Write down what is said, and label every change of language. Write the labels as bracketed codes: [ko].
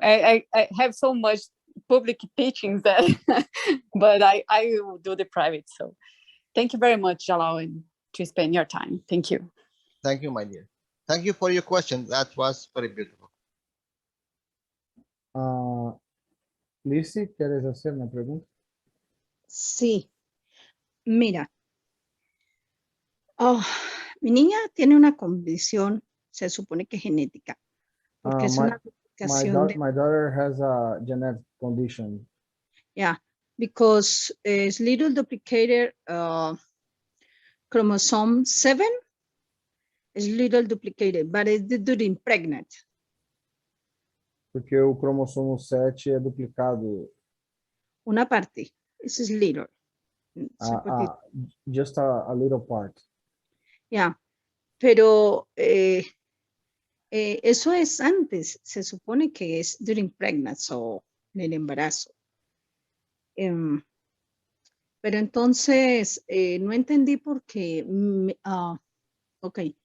[en] I have so much public teachings that, but I will do the private. So thank you very much, Jalal, and to spend your time. Thank you. Thank you, my dear. Thank you for your question. That was very beautiful. [es] Lice, ¿quieres hacer una pregunta? Sí, mira. Oh, mi niña tiene una condición, se supone que genética, porque es una duplicación de, [en] My daughter has a genetic condition. yeah, because it's little duplicated chromosome 7 is little duplicated, but it's during pregnant. [pt] Porque o cromossomo 7 é duplicado. [es] Una parte, [en] this is little. Just a little part. [es] Yeah, pero eso es antes, se supone que es [en] during pregnancy [es] o en el embarazo. Pero entonces no entendí por qué. Ok.